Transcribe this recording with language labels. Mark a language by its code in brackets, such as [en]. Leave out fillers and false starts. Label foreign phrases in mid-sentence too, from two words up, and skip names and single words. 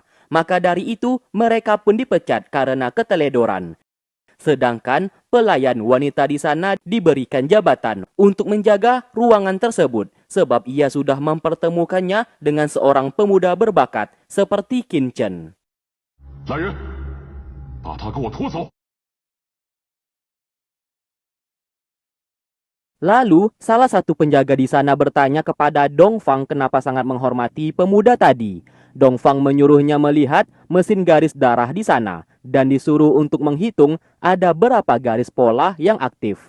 [id] Maka dari itu, mereka pun dipecat karena keteledoran. Sedangkan pelayan wanita di sana diberikan jabatan untuk menjaga ruangan tersebut sebab ia sudah mempertemukannya dengan seorang pemuda berbakat seperti Qin Chen. [zh] 来人，把他给我拖走！ [id] Lalu, salah satu penjaga di sana bertanya kepada Dongfang kenapa sangat menghormati pemuda tadi. Dongfang menyuruhnya melihat mesin garis darah di sana dan disuruh untuk menghitung ada berapa garis pola yang aktif.